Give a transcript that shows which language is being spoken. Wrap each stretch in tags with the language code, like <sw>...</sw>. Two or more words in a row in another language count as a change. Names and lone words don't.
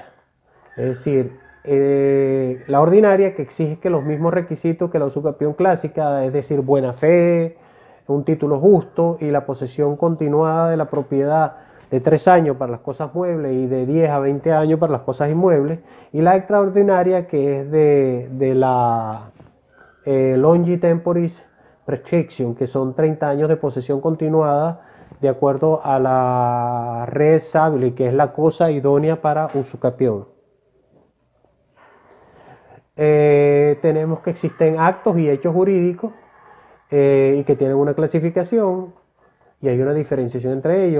<es>Es decir, la ordinaria, que exige que los mismos requisitos que la usucapión clásica, es decir, buena fe, un título justo y la posesión continuada de la propiedad de 3 años para las cosas muebles y de 10 a 20 años para las cosas inmuebles, y la extraordinaria, que es de la</es> <la>longi temporis prescription,</la> <es>que son 30 años de posesión continuada de acuerdo a la</es> <la>res habili,</la> <es>que es la cosa idónea para usucapión. Tenemos que existen actos y hechos jurídicos y que tienen una clasificación, y hay una diferenciación entre ellos.</es>